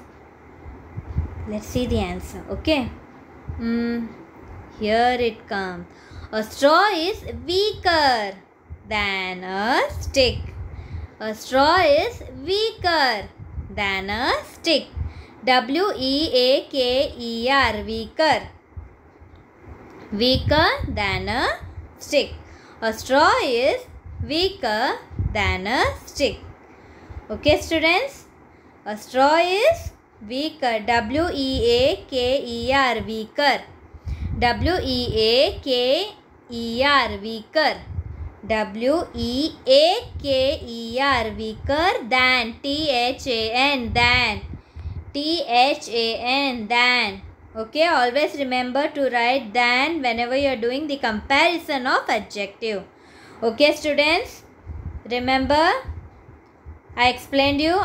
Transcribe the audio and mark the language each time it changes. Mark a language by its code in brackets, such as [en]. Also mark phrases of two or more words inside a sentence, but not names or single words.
[en] Let's see the answer. Okay. Here it comes. A straw is weaker than a stick. A straw is weaker than a stick. W-E-A-K-E-R. Weaker. Weaker than a stick. A straw is weaker than a stick. Okay, students? A straw is weaker. W-E-A-K-E-R. Weaker. W-E-A-K-E-R. Weaker. W-E-A-K-E-R. Weaker than. T-H-A-N. Than. T-H-A-N. Than. Okay, always remember to write than whenever you are doing the comparison of adjective. Okay, students? Remember, I explained you.